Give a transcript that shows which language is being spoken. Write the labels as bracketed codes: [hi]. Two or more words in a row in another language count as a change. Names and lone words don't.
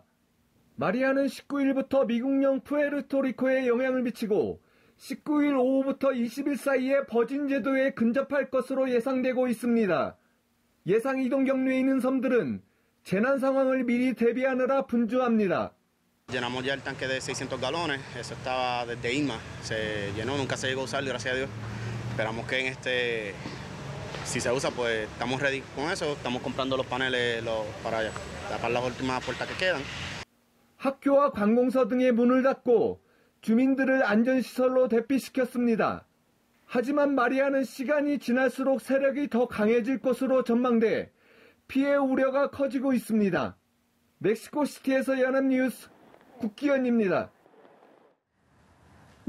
[ko] 마리아는 19일부터 미국령 푸에르토리코에 영향을 미치고 19일 오후부터 20일 사이에 버진 제도에 근접할 것으로 예상되고 있습니다. 예상 이동 경로에 있는 섬들은 재난 상황을 미리 대비하느라 분주합니다. [es] Llenamos ya el tanque de 600 galones, eso estaba desde Irma, se llenó, nunca se llegó a usar, gracias a Dios. Esperamos que si se usa, pues estamos ready con eso, estamos comprando los paneles para tapar las últimas puertas que quedan. [ko] 학교와 관공서 등의 문을 닫고 주민들을 안전시설로 대피시켰습니다. 하지만 마리아는 시간이 지날수록 세력이 더 강해질 것으로 전망돼 피해 우려가 커지고 있습니다. 멕시코시티에서 연합뉴스 국기현입니다.